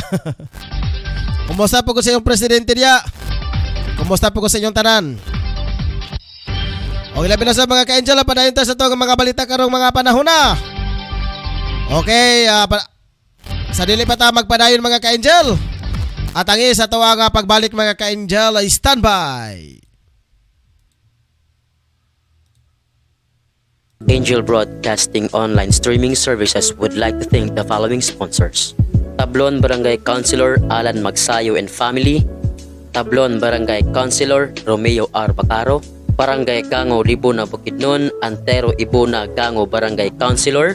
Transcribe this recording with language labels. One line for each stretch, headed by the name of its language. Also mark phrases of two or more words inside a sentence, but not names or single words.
Cebuano: Kumusta po ko sa inyong presidente diya? Kumusta po ko sa inyong tanan? Okay, labi na sa mga ka-Angel, padayon ta sa itong mga balita karong mga panahon na. Okay, sa dili pa ta magpadayon mga ka-Angel. At ang isa to ang pagbalik mga ka-Angel ay standby.
English: Angel Broadcasting Online Streaming Services would like to thank the following sponsors. Tablon Barangay Councilor Alan Magsayo and Family, Tablon Barangay Councilor Romeo R. Bacaro, Barangay Gango Libuna Bukidnon, Antero Ibuna Gango Barangay Councilor.